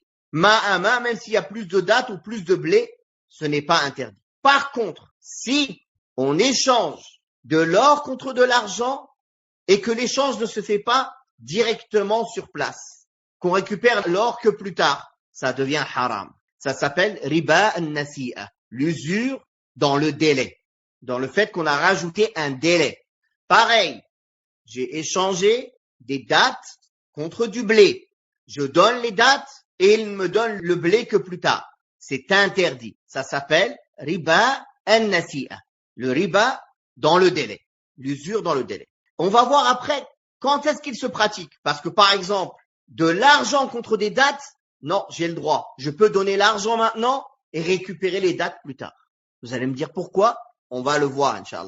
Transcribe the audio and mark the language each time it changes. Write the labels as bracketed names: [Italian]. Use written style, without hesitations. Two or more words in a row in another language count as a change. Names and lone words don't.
[French] Main à main, même s'il y a plus de dattes ou plus de blé, ce n'est pas interdit. Par contre, si on échange de l'or contre de l'argent et que l'échange ne se fait pas directement sur place, qu'on récupère l'or que plus tard, ça devient haram. Ça s'appelle [Arabic] ربا النسيئة, [French] l'usure dans le délai, dans le fait qu'on a rajouté un délai. Pareil, j'ai échangé des dates contre du blé. Je donne les dates et il me donne le blé que plus tard. C'est interdit. Ça s'appelle [Arabic] ربا النسيئة, [French] le riba dans le délai, l'usure dans le délai. On va voir après quand est-ce qu'il se pratique. Parce que par exemple, de l'argent contre des dates, non, j'ai le droit. Je peux donner l'argent maintenant et récupérer les dates plus tard. Vous allez me dire pourquoi? On va le voir, Inch'Allah.